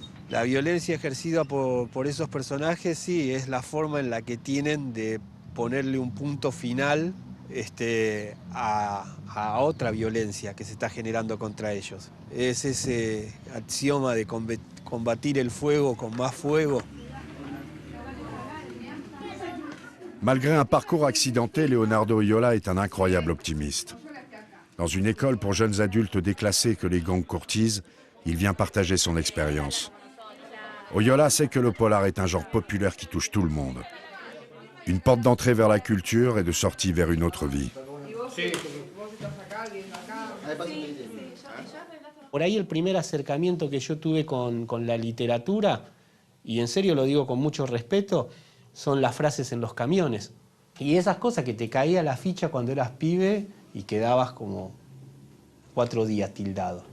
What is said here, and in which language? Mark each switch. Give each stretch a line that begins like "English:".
Spanish: La violencia ejercida por esos personajes, sí, es la forma en la que tienen de ponerle un punto final a otra violencia que se está generando contra ellos. Es ese axioma de combatir el fuego con más fuego.
French: Malgré un parcours accidenté, Leonardo Oyola est un incroyable optimiste. Dans une école pour jeunes adultes déclassés que les gangs courtisent, il vient partager son expérience. Oyola sait que le polar est un genre populaire qui touche tout le monde. Une porte d'entrée vers la culture et de sortie vers une autre vie.
Spanish: Por ahí el primer acercamiento que yo tuve con la literatura, y en serio lo digo con mucho respeto, son las frases en los camiones. Y esas cosas que te caía la ficha cuando eras pibe y quedabas como 4 días tildado.